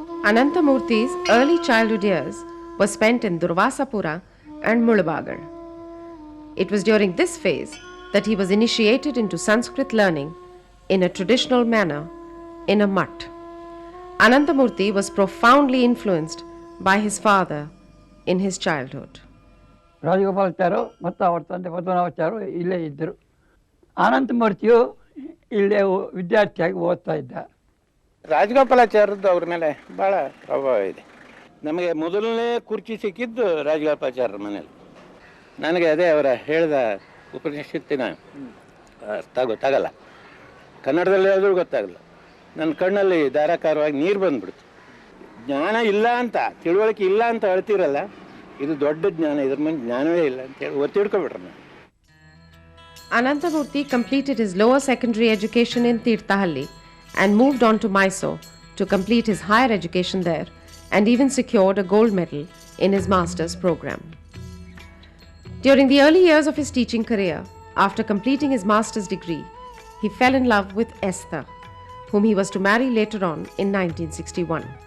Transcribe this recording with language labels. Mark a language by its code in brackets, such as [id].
[en] Ananthamurthy's early childhood years were spent in Durvasapura and Mulabagar. It was during this phase that he was initiated into Sanskrit learning in a traditional manner in a mutt. Ananthamurthy was profoundly influenced by his father in his childhood. [kn] ರಾಜಗೋಪಾಲಾಚಾರ್ಯರು ಮತ್ತು ಅವರ ತಂದೆ ಪದ್ಮನಾಭಾಚಾರ್ಯರು ಇಲ್ಲೇ ಇದ್ದರು. ಅನಂತಮೂರ್ತಿಯು ಇಲ್ಲೇ ವಿದ್ಯಾರ್ಥಿಯಾಗಿ ಓದ್ತಾ ಇದ್ದ. ರಾಜಗೋಪಾಲಾಚಾರ್ಯದ್ದು ಅವ್ರ ಮೇಲೆ ಭಾಳ ಪ್ರಭಾವ ಇದೆ. ನಮಗೆ ಮೊದಲನೇ ಕುರ್ಚಿ ಸಿಕ್ಕಿದ್ದು ರಾಜಗೋಪಾಲಾಚಾರ್ಯರ ಮನೇಲಿ. ನನಗೆ ಅದೇ ಅವರ ಹೇಳಿದ ಉಪನಿಷತ್ತಿನ ಅರ್ಥ ಗೊತ್ತಾಗಲ್ಲ, ಕನ್ನಡದಲ್ಲಿ ಹೇಳಿದ್ರು ಗೊತ್ತಾಗಲ್ಲ. ನನ್ನ ಕಣ್ಣಲ್ಲಿ ಧಾರಾಕಾರವಾಗಿ ನೀರು ಬಂದ್ಬಿಡ್ತು. ಜ್ಞಾನ ಇಲ್ಲ ಅಂತ, ತಿಳುವಳಿಕೆ ಇಲ್ಲ ಅಂತ ಹೇಳ್ತಿರಲ್ಲ, ಇದು ದೊಡ್ಡ ಜ್ಞಾನ, ಇದ್ರ ಮೇಲೆ ಜ್ಞಾನವೇ ಇಲ್ಲ ಅಂತ ಹೇಳಿ ಒತ್ತಿಡ್ಕೊಬಿಟ್ರೆ ನಾನು. [en] Ananthamurthy completed his lower secondary education in Tirthahalli and moved on to Mysore to complete his higher education there and even secured a gold medal in his master's program. During the early years of his teaching career, after completing his master's degree, he fell in love with Esther, whom he was to marry later on in 1961.